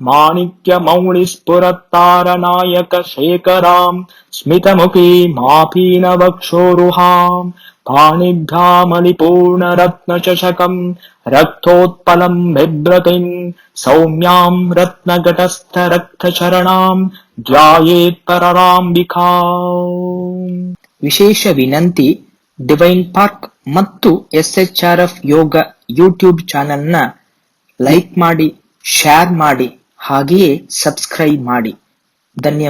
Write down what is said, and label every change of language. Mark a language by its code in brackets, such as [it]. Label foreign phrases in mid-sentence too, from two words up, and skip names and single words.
[sa] माणिक्यमौलिस्फुरत्तारनायकशेखरां स्मितमुखी मापीनवक्षोरुहां पाणिभ्यामलिपूर्णरत्नचषकं रक्तोत्पलं बिभ्रतीं सौम्यां रत्नघटस्थरक्तचरणां ಧ್ಯಾಯೇತ್ಪರರಾಂಬಿಕಾ. [kn] ವಿಶೇಷ ವಿನಂತಿ, ಡಿವೈನ್ ಪಾರ್ಕ್ ಮತ್ತು SHRF ಯೋಗ ಯೂಟ್ಯೂಬ್ ಚಾನೆಲ್ನ ಲೈಕ್ ಮಾಡಿ, ಶೇರ್ ಮಾಡಿ, ಹಾಗೆಯೇ ಸಬ್ಸ್ಕ್ರೈಬ್ ಮಾಡಿ.